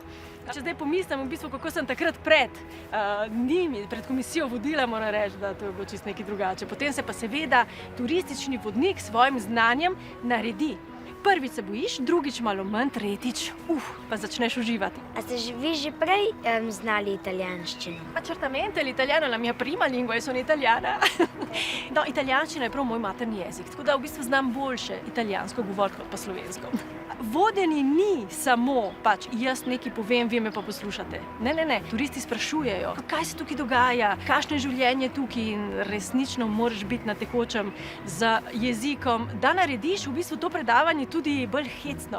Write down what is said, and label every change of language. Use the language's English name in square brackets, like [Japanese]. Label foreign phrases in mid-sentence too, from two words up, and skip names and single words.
[Slovenian] Če zdaj pomislim, v bistvu, kako sem takrat pred njimi, pred komisijo vodila, moram reči, da to je bilo čisto nekaj drugače. Potem se pa seveda turistični vodnik s svojim znanjem naredi. Prvič se bojiš, drugič malo manj, tretjič, pa začneš uživati. A ste vi že prej znali italijanščino? [Italian] Certamente l'italiano la mia prima lingua e sono italiana. [Slovenian] No, italijanščina je prav moj materni jezik, tako da v bistvu znam boljše italijansko govoriti kot pa slovensko. Vodenje ni samo jaz nekaj povem, vi me pa poslušate. Ne. Turisti sprašujejo, kaj se tukaj dogaja, kakšno je življenje tukaj in resnično moraš biti na tekočem z jezikom, da narediš v bistvu to predavanje tudi bolj hecno.